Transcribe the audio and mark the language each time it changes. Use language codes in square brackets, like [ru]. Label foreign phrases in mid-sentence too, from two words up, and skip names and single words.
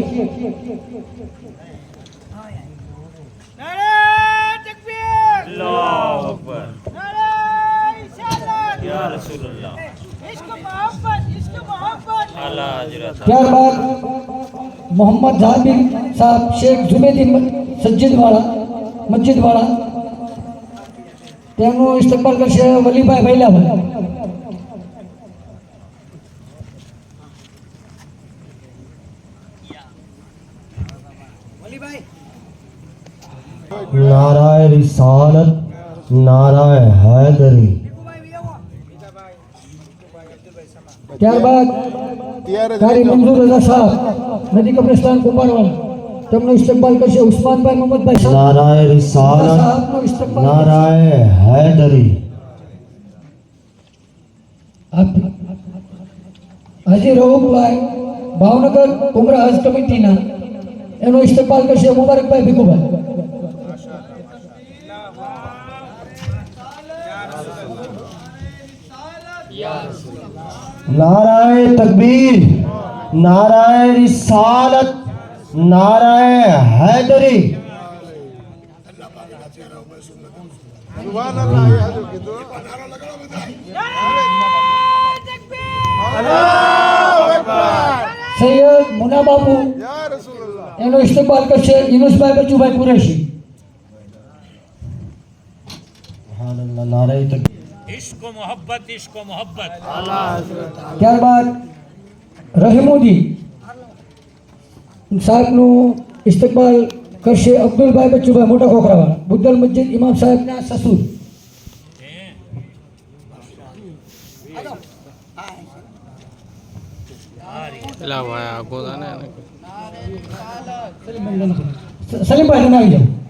[gu] ત્યારબાદ મોહમ્મદ જાબિર સાહેબ શેખ જુમેદી મસ્જિદવાળા તેમનું ઇસ્તકબાલ કરશે વલીભાઈ વૈલાભાઈ. [hi] नाराय रिसालत नाराय हैदरी. [gu] ત્યારબાદ કારી મંજૂર રઝા સાહેબ નદી કબ્રસ્તાન કુંભારવાળા તેમનો ઇસ્તકબાલ કરશે ઉસ્માનભાઈ મોહમ્મદભાઈ સાહેબ. [hi] नाराय रिसालत नाराय हैदरी. [gu] હાજી રઉફભાઈ ભાવનગર ઉમરા હજ કમિટીના એનો ઇસ્તકબાલ કરશે મુબારકભાઈ ભીખુભાઈ. [hi] नाराय तकबीर नाराय रिसालत नाराय हैदरी. [gu] સૈયદ મુના બાપુ એનો ઇસ્તકબાલ કરશે યુનુસભાઈ બચુભાઈ કુરેશી. [hi] नाराय तकबीर. इश्क मोहब्बत [gu] ત્યારબાદ રહીમુદ્દીન સાહેબનું ઇસ્તકબાલ કરશે અબ્દુલભાઈ બચ્ચુભાઈ મોટા ખોખરાવાળા બુદ્ધલ મસ્જિદ ઇમામ સાહેબના સસુર. સલીમભાઈ તમે આવી જાઓ.